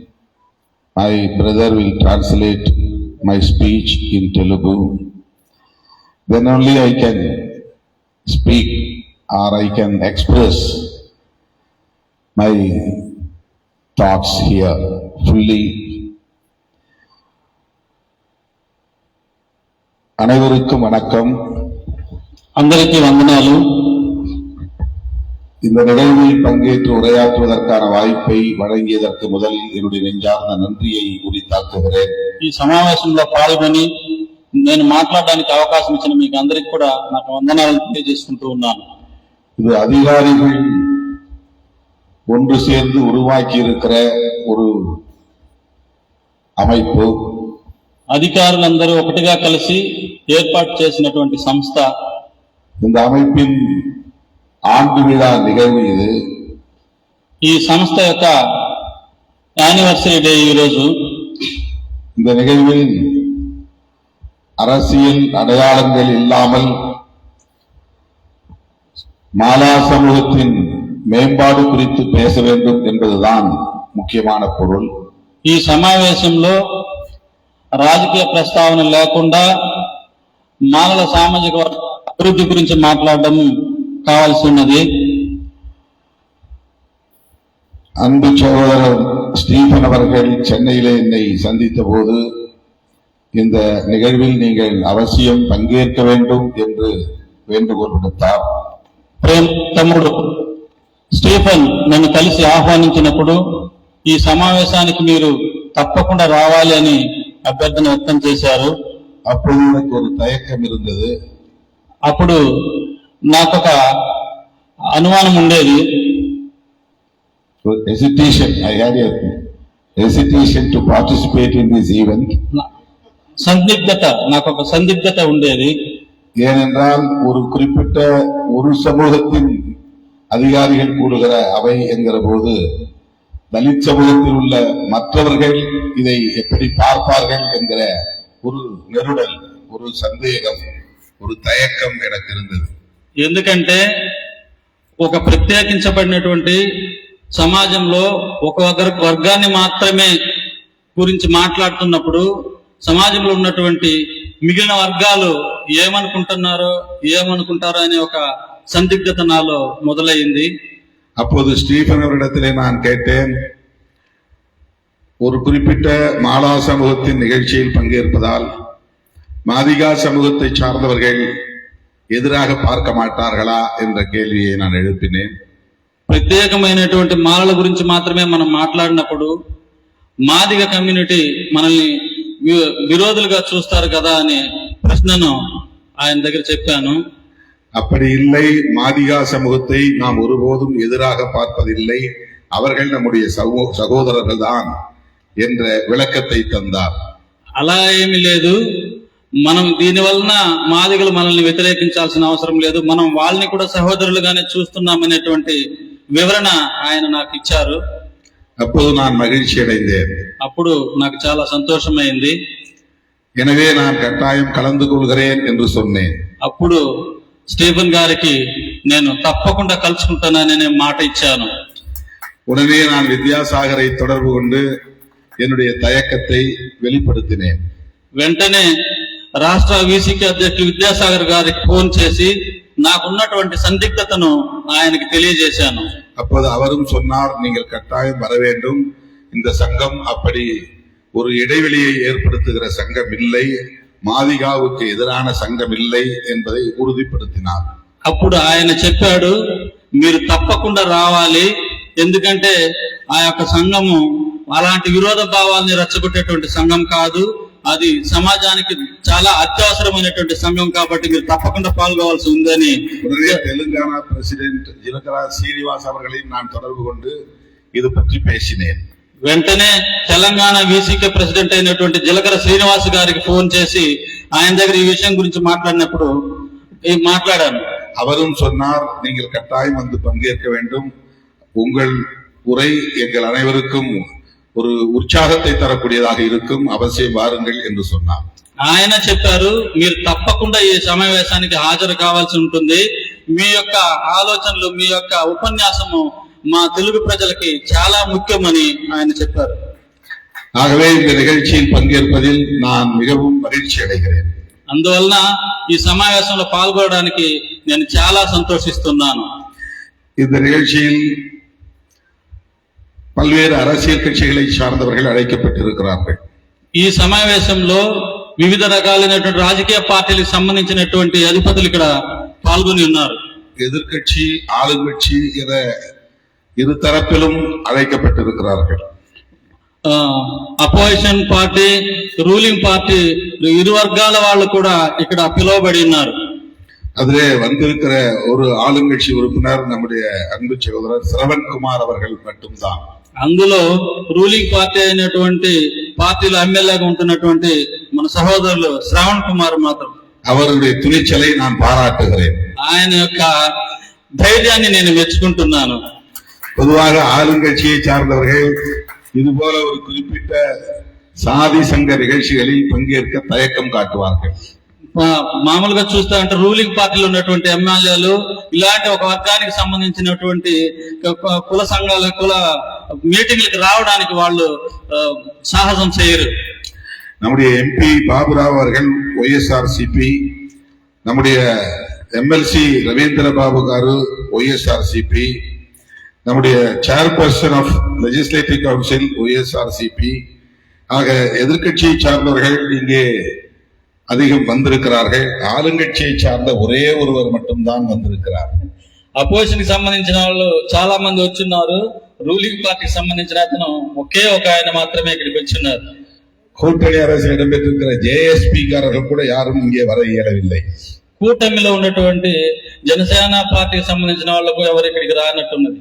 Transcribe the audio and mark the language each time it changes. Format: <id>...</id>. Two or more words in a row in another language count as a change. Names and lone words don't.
<en>My brother will translate my speech in Telugu. Then only I can speak or I can express my thoughts here fully.</en> <ta>அனைவருக்கும் வணக்கம்.</ta> <te>అందరికి వందనాలు.</te> <ta>இந்த நிகழ்வில் பங்கேற்று உரையாற்றுவதற்கான வாய்ப்பை வழங்கியதற்கு முதலில் என்னுடைய நெஞ்சார்ந்த நன்றியை உரித்தாக்குகிறேன்.</ta> <te>ఈ సమావేశంలో పాల్గొని నేను మాట్లాడడానికి అవకాశం ఇచ్చిన మీకు అందరికి కూడా నాకు వందనాలు తెలియజేసుకుంటూ ఉన్నాను.</te> <ta>இது அதிகாரிகள் ஒன்று சேர்ந்து உருவாக்கி இருக்கிற ஒரு அமைப்பு.</ta> <te>అధికారులందరూ ఒకటిగా కలిసి ఏర్పాటు చేసినటువంటి సంస్థ.</te> <ta>இந்த அமைப்பின் ஆண்டு விழா நிகழ்வு இது.</ta> <te>ఈ సంస్థ యొక్క</te> <en>anniversary day</en> <te>ఈరోజు.</te> <ta>இந்த நிகழ்வில் அரசியல் அடையாளங்கள் இல்லாமல் மாலா சமூகத்தின் மேம்பாடு குறித்து பேச வேண்டும் என்பதுதான் முக்கியமான பொருள்.</ta> <te>ఈ సమావేశంలో రాజకీయ ప్రస్తావన లేకుండా మాలల సామాజిక అభివృద్ధి గురించి మాట్లాడడం కావాల్సి ఉన్నది.</te> <ta>அன்பு சகோதரர் ஸ்டீபன் அவர்கள் சென்னையிலே என்னை சந்தித்த போது இந்த நிகழ்வில் நீங்கள் அவசியம் பங்கேற்க வேண்டும் என்று வேண்டுகோள் விடுத்தார்.</ta> <te>తమ్ముడు స్టీఫెన్ నన్ను కలిసి ఆహ్వానించినప్పుడు ఈ సమావేశానికి మీరు తప్పకుండా రావాలి అని అభ్యర్థన వ్యక్తం చేశారు.</te> <ta>அப்போது எனக்கு ஒரு தயக்கம் இருந்தது.</ta> <te>అప్పుడు నాకొక అనుమానం ఉండేది.</te> <en>hesitation. I had a hesitation to participate in this event.</en> <te>సందిగ్ధత, నాకొక సందిగ్ధత ఉండేది.</te> <ta>ஏனென்றால் ஒரு குறிப்பிட்ட ஒரு சமூகத்தின் அதிகாரிகள் கூடுகிற அவை என்கிற போது தலித் சமூகத்தில் உள்ள மற்றவர்கள் இதை எப்படி பார்ப்பார்கள் என்கிற ஒரு நெருடல், ஒரு சந்தேகம், ஒரு தயக்கம் எனக்கு இருந்தது.</ta> <te>ఎందుకంటే ఒక ప్రత్యేకించబడినటువంటి సమాజంలో ఒక వర్గాన్ని మాత్రమే గురించి మాట్లాడుతున్నప్పుడు సమాజంలో ఉన్నటువంటి మిగిలిన వర్గాలు ఏమనుకుంటారో అనే ఒక సందిగ్ధత నాలో మొదలైంది.</te> <ta>அப்போது ஸ்டீபன் அவரிடத்திலே நான் கேட்டேன், ஒரு குறிப்பிட்ட மாலா சமூகத்தின் நிகழ்ச்சியில் பங்கேற்பதால் மாதிகா சமூகத்தை சார்ந்தவர்கள் எதிராக பார்க்க மாட்டார்களா என்ற கேள்வியை நான் எழுப்பினேன்.</ta> <te>ప్రత్యేకమైనటువంటి మాలల గురించి మాత్రమే మనం మాట్లాడినప్పుడు మాదిగ కమ్యూనిటీ మనల్ని విరోధులుగా చూస్తారు కదా అనే ప్రశ్నను ఆయన దగ్గర చెప్పాను.</te> <ta>அப்படி இல்லை, மாதிகா சமூகத்தை நாம் ஒருபோதும் எதிராக பார்ப்பதில்லை, அவர்கள் நம்முடைய சகோதரர்கள் தான் என்ற விளக்கத்தை தந்தார்.</ta> <te>అలా ఏమీ లేదు, మనం దీని వలన మాదిగలు మనల్ని వ్యతిరేకించాల్సిన అవసరం లేదు, మనం వాళ్ళని కూడా సహోదరులుగానే చూస్తున్నామనేటువంటి వివరణ ఆయన నాకు ఇచ్చారు.</te> <ta>அப்போது நான் மகிழ்ச்சி அடைந்தேன்.</ta> <te>అప్పుడు నాకు చాలా సంతోషమైంది.</te> <ta>எனவே நான் கட்டாயம் கலந்து கொள்கிறேன் என்று சொன்னேன்.</ta> <te>అప్పుడు స్టీఫెన్ గారికి నేను తప్పకుండా కలుసుకుంటాననే మాట ఇచ్చాను.</te> <ta>உடனே நான் வித்யாசாகரை தொடர்பு கொண்டு என்னுடைய தயக்கத்தை வெளிப்படுத்தினேன்.</ta> <te>వెంటనే రాష్ట్ర వీసీకి అధ్యక్షులు విద్యాసాగర్ గారికి ఫోన్ చేసి నాకున్నటువంటి సందిగ్ధతను ఆయనకి తెలియజేశాను.</te> <ta>அப்போது அவரும் சொன்னார், நீங்கள் கட்டாயம் வர வேண்டும், இந்த சங்கம் அப்படி ஒரு இடைவெளியை ஏற்படுத்துகிற சங்கம் இல்லை, மாதிகாவுக்கு எதிரான சங்கம் இல்லை என்பதை உறுதிப்படுத்தினார்.</ta> <te>అప్పుడు ఆయన చెప్పాడు, మీరు తప్పకుండా రావాలి, ఎందుకంటే ఆ యొక్క సంఘము అలాంటి విరోధ భావాల్ని రెచ్చగొట్టేటువంటి సంఘం కాదు, అది సమాజానికి చాలా అత్యవసరమైనటువంటి సంఘం కాబట్టి మీరు తప్పకుండా పాల్గొవాల్సి ఉందని.</te> <ta>உடனே தெலுங்கானா பிரசிடென்ட் ஜிலகரா சீனிவாஸ் அவர்களை நான் தொடர்பு கொண்டு இது பற்றி பேசினேன்.</ta> <te>వెంటనే తెలంగాణ వీసీకే ప్రెసిడెంట్ అయినటువంటి జిలకర శ్రీనివాస్ గారికి ఫోన్ చేసి ఆయన దగ్గర ఈ విషయం గురించి మాట్లాడాను.</te> <ta>அவரும் சொன்னார், நீங்கள் கட்டாயம் வந்து பங்கேற்க வேண்டும், உங்கள் உரை எங்கள் அனைவருக்கும் ஒரு உற்சாகத்தை தரக்கூடியதாக இருக்கும், அவசியம் வாருங்கள் என்று சொன்னார்.</ta> <te>ఆయన చెప్పారు, మీరు తప్పకుండా ఈ సమావేశానికి హాజరు కావాల్సి ఉంటుంది, మీ యొక్క ఆలోచనలు, మీ యొక్క ఉపన్యాసము మా తెలుగు ప్రజలకి చాలా ముఖ్యమని ఆయన చెప్పారు.</te> <ta>ஆகவே இந்த நிகழ்ச்சியில் பங்கேற்பதில் நான் மிகவும் மகிழ்ச்சி அடைகிறேன்.</ta> <te>అందువలన ఈ సమావేశంలో పాల్గొనడానికి నేను చాలా సంతోషిస్తున్నాను.</te> <ta>இந்த நிகழ்ச்சியில் பல்வேறு அரசியல் கட்சிகளை சார்ந்தவர்கள் அழைக்கப்பட்டிருக்கிறார்கள்.</ta> <te>ఈ సమావేశంలో వివిధ రకాలైనటువంటి రాజకీయ పార్టీలకు సంబంధించినటువంటి అధిపతులు ఇక్కడ పాల్గొని ఉన్నారు.</te> <ta>எதிர்கட்சி, ஆளுங்கட்சி என இரு தரப்பிலும் அழைக்கப்பட்டிருக்கிறார்கள்.</ta> <en>opposition party, ruling party,</en> <te>ఇరు వర్గాల వాళ్ళు కూడా ఇక్కడ పిలువబడి ఉన్నారు.</te> <ta>அதிலே வந்திருக்கிற ஒரு ஆளுங்கட்சி உறுப்பினர் நம்முடைய அன்பு சகோதரர் சிரவன்குமார் அவர்கள் மட்டும்தான்.</ta> <te>అందులో</te> <en>ruling party</en> <te>అయినటువంటి పార్టీలో ఎమ్మెల్యేగా ఉంటున్నటువంటి మన సహోదరులు శ్రవణ్ కుమార్ మాత్రం.</te> <ta>அவருடைய துணிச்சலை நான் பாராட்டுகிறேன்.</ta> <te>ఆయన యొక్క ధైర్యాన్ని నేను మెచ్చుకుంటున్నాను.</te> <ta>பொதுவாக ஆளுங்கட்சியை சார்ந்தவர்கள் இதுபோல ஒரு குறிப்பிட்ட சாதி சங்க நிகழ்ச்சிகளில் பங்கேற்க தயக்கம் காட்டுவார்கள்.</ta> <te>మామూలుగా చూస్తా అంటే</te> <en>ruling partyలో</en> <te>ఉన్నటువంటి ఎమ్మెల్యేలు ఇలాంటి ఒక వర్గానికి సంబంధించినటువంటి కుల సంఘాల కుల మీటింగ్లకు రావడానికి వాళ్ళు సాహసం చేయరు.</te> <ta>நம்முடைய எம்பி பாபுராவ் அவர்கள் OSRCP, நம்முடைய MLC ரவீந்திர பாபு காரு OSRCP, நம்முடைய</ta> <en>chairperson of legislative council</en> <ta>OSRCP ஆக எதிர்கட்சியை சார்ந்தவர்கள் இங்கே அதிகம் வந்திருக்கிறார்கள். ஆளுங்கட்சியை சார்ந்த ஒரே ஒருவர் மட்டும்தான் வந்திருக்கிறார்.</ta> <te>అపోజిషన్ కి సంబంధించిన వాళ్ళు చాలా మంది వచ్చున్నారు,</te> <en>ruling partyకి</en> <te>సంబంధించిన అతను ఒకే ఒక ఆయన మాత్రమే ఇక్కడికి వచ్చున్నారు.</te> <ta>கூட்டணி அரசில் இடம்பெற்றிருக்கிற JSP காரர்கள் கூட யாரும் இங்கே வர இயலவில்லை.</ta> <te>కూటమిలో ఉన్నటువంటి జనసేన పార్టీకి సంబంధించిన వాళ్ళకు ఎవరు ఇక్కడికి రానట్టున్నది.</te>